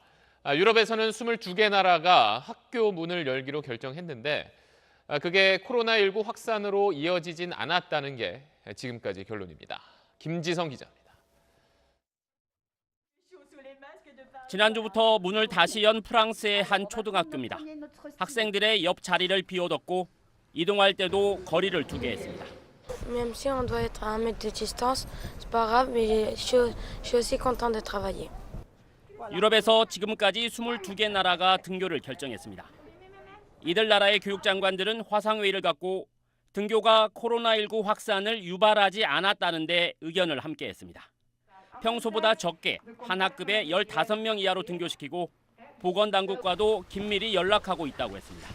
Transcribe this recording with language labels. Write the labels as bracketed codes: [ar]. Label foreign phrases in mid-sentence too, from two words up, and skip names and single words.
[ko] 유럽에서는 22개 나라가 학교 문을 열기로 결정했는데 그게 코로나19 확산으로 이어지진 않았다는 게 지금까지 결론입니다. 김지성 기자입니다. 지난주부터 문을 다시 연 프랑스의 한 초등학교입니다. 학생들의 옆 자리를 비워뒀고 이동할 때도 거리를 두게 했습니다. [fr] Même si on doit être à 1 mètre de distance, c'est pas grave, mais je suis aussi content de travailler. [ko] 유럽에서 지금까지 22개 나라가 등교를 결정했습니다. 이들 나라의 교육장관들은 화상회의를 갖고 등교가 코로나19 확산을 유발하지 않았다는 데 의견을 함께했습니다. 평소보다 적게 한 학급에 15명 이하로 등교시키고 보건당국과도 긴밀히 연락하고 있다고 했습니다.